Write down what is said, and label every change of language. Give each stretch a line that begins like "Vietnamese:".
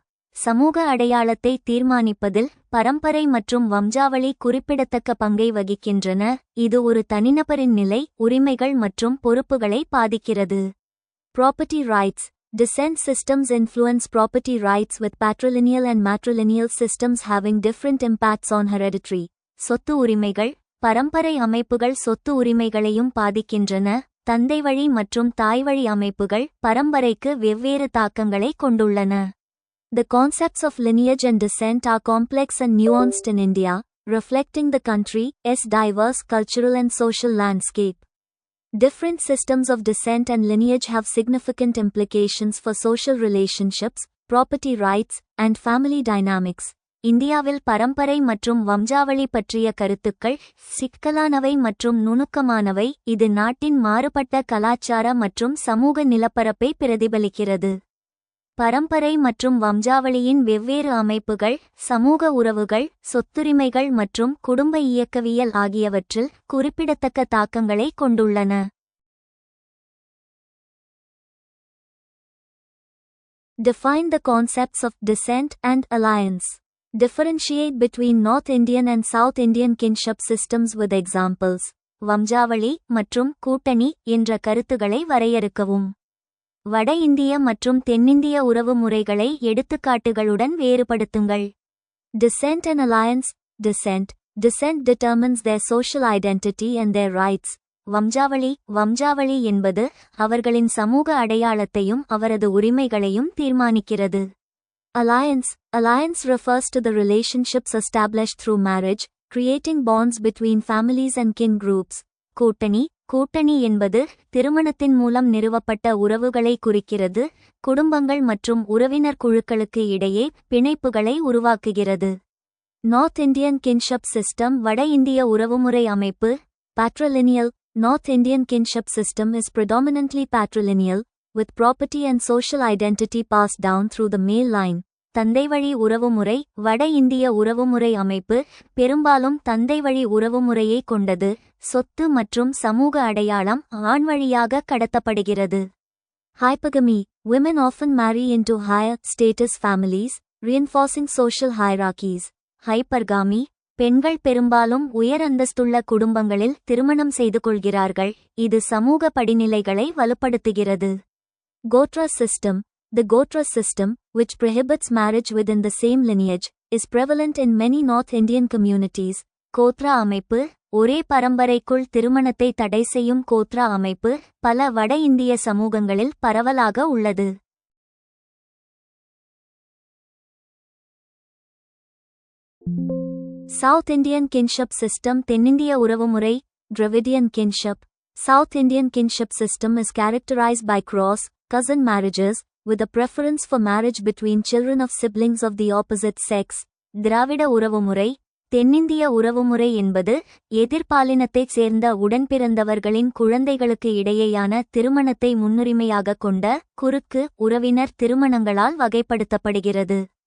Tamil: சமூக அடையாளத்தை தீர்மானிப்பதில் பரம்பரை மற்றும் வம்சாவளி குறிப்பிடத்தக்க பங்கை வகிக்கின்றன. இது ஒரு தனிநபரின் நிலை, உரிமைகள் மற்றும் பொறுப்புகளை பாதிக்கிறது.
English: Property rights. Descent systems influence property rights, with patrilineal and matrilineal systems having different impacts on hereditary.
Tamil: சொத்து உரிமைகள். பரம்பரை அமைப்புகள் சொத்து உரிமைகளையும் பாதிக்கின்றன. தந்தைவழி மற்றும் தாய்வழி அமைப்புகள் பரம்பரைக்கு வெவ்வேறு தாக்கங்களை கொண்டுள்ளன.
English: The concepts of lineage and descent are complex and nuanced in India, reflecting the country's diverse cultural and social landscape. Different systems of descent and lineage have significant implications for social relationships, property rights, and family dynamics.
Tamil: இந்தியாவில் பரம்பரை மற்றும் வம்சாவளி பற்றிய கருத்துக்கள் சிக்கலானவை மற்றும் நுணுக்கமானவை. இது நாட்டின் மாறுபட்ட கலாச்சார மற்றும் சமூக நிலப்பரப்பை பிரதிபலிக்கிறது. பரம்பரை மற்றும் வம்சாவளியின் வெவ்வேறு அமைப்புகள் சமூக உறவுகள், சொத்துரிமைகள் மற்றும் குடும்ப இயக்கவியல் ஆகியவற்றில் குறிப்பிடத்தக்க தாக்கங்களை கொண்டுள்ளன.
English: Define the concepts of descent and alliance. Differentiate between North Indian and South Indian kinship systems with examples.
Tamil: வம்சாவளி மற்றும் கூட்டணி என்ற கருத்துகளை வரையறுக்கவும். வட இந்திய மற்றும் தென்னிந்திய உறவு முறைகளை எடுத்துக்காட்டுகளுடன் வேறுபடுத்துங்கள்.
English: Descent and alliance. Descent determines their social identity and their rights.
Tamil: வம்சாவளி என்பது அவர்களின் சமூக அடையாளத்தையும் அவரது உரிமைகளையும் தீர்மானிக்கிறது.
English: Alliance refers to the relationships established through marriage, creating bonds between families and kin groups.
Tamil: கூட்டணி என்பது திருமணத்தின் மூலம் நிறுவப்பட்ட உறவுகளை குறிக்கிறது, குடும்பங்கள் மற்றும் உறவினர் குழுக்களுக்கு இடையே பிணைப்புகளை உருவாக்குகிறது.
English: north Indian kinship system
Tamil: வட இந்திய உறவுமுறை அமைப்பு.
English: Patrilineal. North Indian kinship system is predominantly patrilineal, with property and social identity passed down through the male line.
Tamil: தந்தைவழி உறவுமுறை வட இந்திய உறவுமுறை அமைப்பு பெரும்பாலும் தந்தைவழி உறவுமுறையை கொண்டது, சொத்து மற்றும் சமூக அடையாளம் ஆண் வழியாக கடத்தப்படுகிறது.
English: Hypergamy. Women often marry into higher status families, reinforcing social hierarchies. Hypergamy.
Tamil: பெண்கள் பெரும்பாலும் உயர் அந்தஸ்துள்ள குடும்பங்களில் திருமணம் செய்து கொள்கிறார்கள், இது சமூக படிநிலைகளை வலுப்படுத்துகிறது.
English: Gotra system. The Gotra system, which prohibits marriage within the same lineage, is prevalent in many North Indian communities.
Tamil: Godhra அமைப்பு ஒரே பரம்பரைக்குள் திருமணத்தை தடை செய்யும் கோத்ரா அமைப்பு பல வட இந்திய சமூகங்களில் பரவலாக உள்ளது.
English: South Indian kinship system
Tamil: தென்னிந்திய உறவுமுறை
English: Dravidian kinship. South Indian kinship system is characterized by cross, cousin marriages, with a preference for marriage between children of siblings of the opposite sex.
Tamil: திராவிட உறவுமுறை தென்னிந்திய உறவுமுறை என்பது எதிர்பாலினத்தைச் சேர்ந்த உடன்பிறந்தவர்களின் குழந்தைகளுக்கு இடையேயான திருமணத்தை முன்னுரிமையாகக் கொண்ட குறுக்கு உறவினர் திருமணங்களால் வகைப்படுத்தப்படுகிறது.